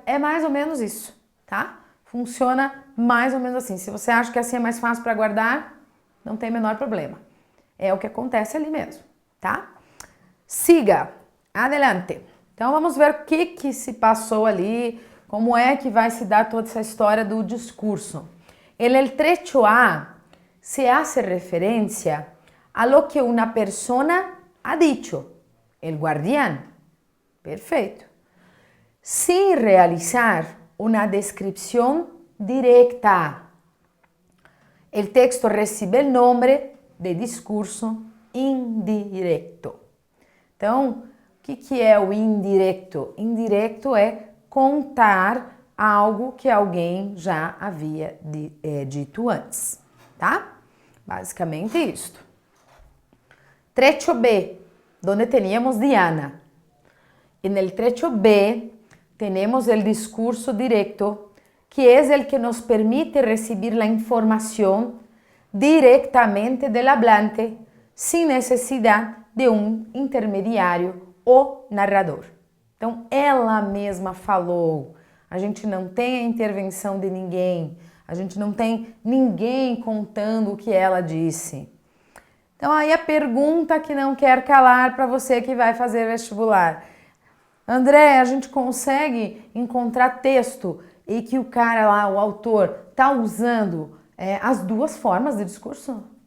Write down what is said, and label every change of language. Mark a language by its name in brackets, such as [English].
[Portuguese] É mais ou menos isso, tá? Funciona mais ou menos assim. Se você acha que assim é mais fácil para guardar, não tem o menor problema. É o que acontece ali mesmo, tá? [Spanish] Siga, adelante. [Portuguese] Então vamos ver o que se passou ali, como é que vai se dar toda essa história do discurso. [Spanish] El trecho A se hace referencia a lo que una persona ha dicho, el guardián. [Portuguese] Perfeito. [Spanish] Sin realizar una descripción directa. El texto recibe el nombre de discurso indirecto. [Portuguese] Então, o que é o indirecto? Indirecto é contar algo que alguém já havia dito antes, tá? Basicamente isto. [Spanish] Trecho B, donde teníamos Diana. En el trecho B tenemos el discurso directo, que es el que nos permite recibir la información directamente del hablante sin necesidad de [Portuguese] um intermediário ou narrador. Então, ela mesma falou. A gente não tem a intervenção de ninguém. A gente não tem ninguém contando o que ela disse. Então, aí a pergunta que não quer calar para você que vai fazer vestibular. André, a gente consegue encontrar texto e que o cara lá, o autor, está usando as duas formas de discurso?